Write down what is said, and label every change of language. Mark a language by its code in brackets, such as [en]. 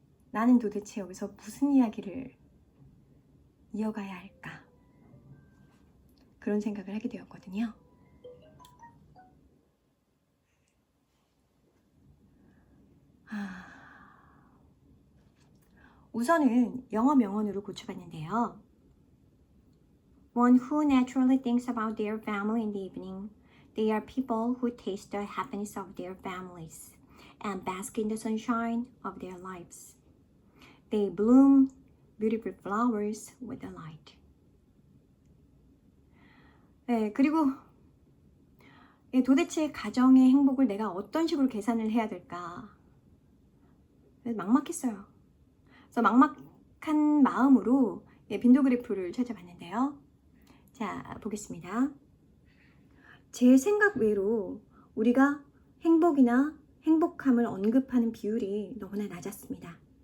[ko] 나는 도대체 여기서 무슨 이야기를 이어가야 할까? 그런 생각을 하게 되었거든요. 우선은 영어 명언으로 고쳐봤는데요. [en] One who naturally thinks about their family in the evening. They are people who taste the happiness of their families and bask in the sunshine of their lives. They bloom beautiful flowers with the light. [ko] 네, 그리고 도대체 가정의 행복을 내가 어떤 식으로 계산을 해야 될까? 막막했어요. 그래서 막막한 마음으로 빈도 그래프를 찾아봤는데요. 자, 보겠습니다. 제 생각 외로 우리가 행복이나 행복함을 언급하는 비율이 너무나 낮았습니다.